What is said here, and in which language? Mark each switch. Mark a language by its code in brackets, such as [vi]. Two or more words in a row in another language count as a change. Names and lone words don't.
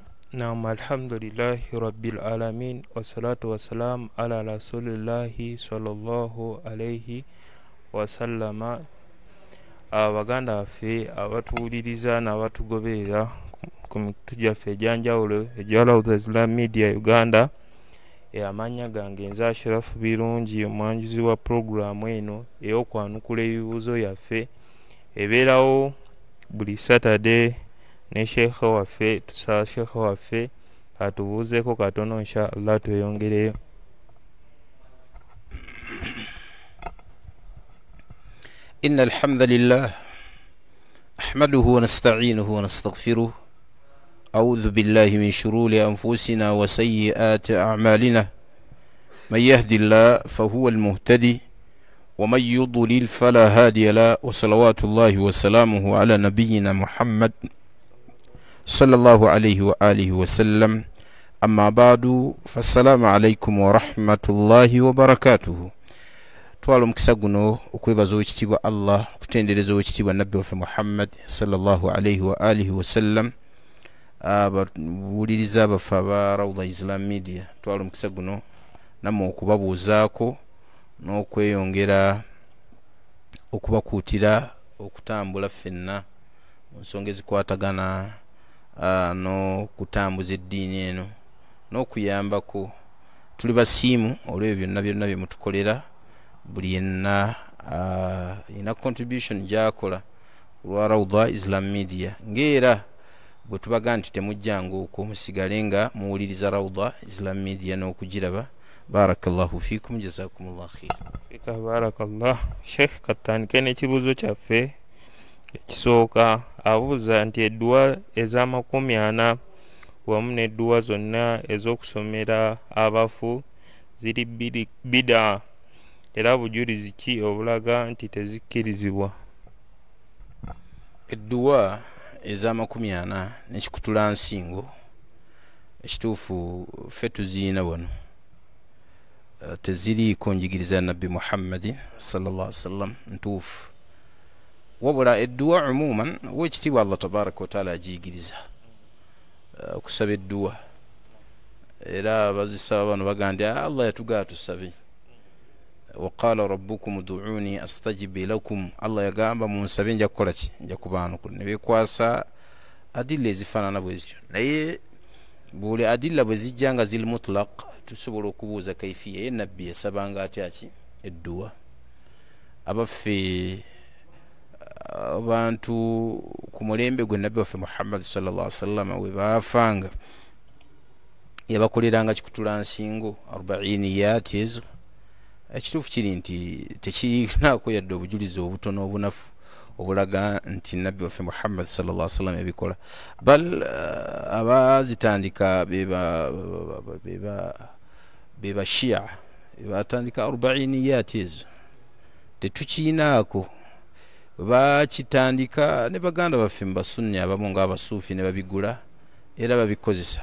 [ar] نعم، الحمد لله رب العالمين والصلاة والسلام على رسول الله صلى الله عليه وسلم. [lg] Abaganda baffe abatuwuliriza n'abatugoberera ku mikutu gyaffe egyanjawulo egya Rawda Islam Media Uganda. Amanya gange nze Ashrafu Birungi, omwanjuzi wa puroguramu eno ey'okwanukula ebibuuzo yaffe ebeerawo buli Saturday ne sheekhe waffe. Tusaba sheekhe waffe atubuuzeeko katono [ar] إن شاء الله [lg] tweyongereyo. [ar] إن الحمد لله أحمده ونستعينه ونستغفره أعوذ بالله من شرور أنفسنا وسيئات أعمالنا من يهد الله فهو المهتدي ومن يضلل فلا هادي له وصلوات الله وسلامه على نبينا محمد صلى الله عليه وآله وسلم أما بعد فالسلام عليكم ورحمة الله وبركاته. [lg] twala mukisa guno okwebaza ekitibwa Allah kutendereza ekitibwa nabbi waffe Muhammad [ar] صلى الله عليه وآله وسلم [lg] abuliriza abafa ba Rawda Islam Media. Twala mukisa guno namwe okubabuuzaako n'okweyongera okubakuutira okutambula ffenna mu nsonga ezikwatagana n'okutambuza eddiini eno n'okuyambako. Tuli basiimu olw'ebyo byonna bye mutukolera. Buli yenna ina contribution gyakola olwa Rawda Islam Media, ng'era bwe tubaga nti temujjanga okwo musigale nga muwuliriza Rawda Islam Media n'okugiraba. [ar] بارك الله فيكم، جزاكم الله خير. Barakallah. [lg] Sheikh, katandike n'ekibuuzo kyaffe ekisooka. Abuuza nti edduwa ez'amakumi-ana wamu n'edduwa zonna ez'okusomera abafu ziri bida, era bujulizi ki obulaga nti tezikkirizibwa? Edduwa ez'amakumi-ana n'ekikutula nsingo ekituufu ffe tuziina wano teziriiko njigiriza nabbi Muhammad [ar] صلى الله عليه وسلم [lg] ntuufu, wabula edduwa umuman w'ekitiibwa [ar] الله تبارك وتعالى [lg] agiyigiriza okusaba edduwa, era bazisaba bano bagamba Allah yatugaa tusabe. [ar] وقال ربكم ادعوني أستجب لكم, [lg] Allah yagamba munsabe nja kukola ki, nja kubaanukula. Ne beekwasa adilla ezifaanana bwezityo, naye buli adilla bwe zijja nga ziri mutlaq tusobola okubuuza kaifiya ye nabbi yasabanga atya ki edduwa. Abaffe abantu ku mulembe gwe nabbi waffe Muhammad [ar] صلى الله عليه وسلم [lg] we baafanga yabakoleranga kikutula nsingo 40 ezo. Ekituufu kiri nti tekirinaako yadde obujulizi obutono obunafu obulaga nti nabbi waffe Muhammad [ar] صلى الله عليه وسلم [lg] yabikola. Bal abazitandika beba Shia batandika 40 ezo tetukiinaako. Bakitandika ne baganda baffe mubasunni abamu ng'abasuufi ne babigula era babikozesa.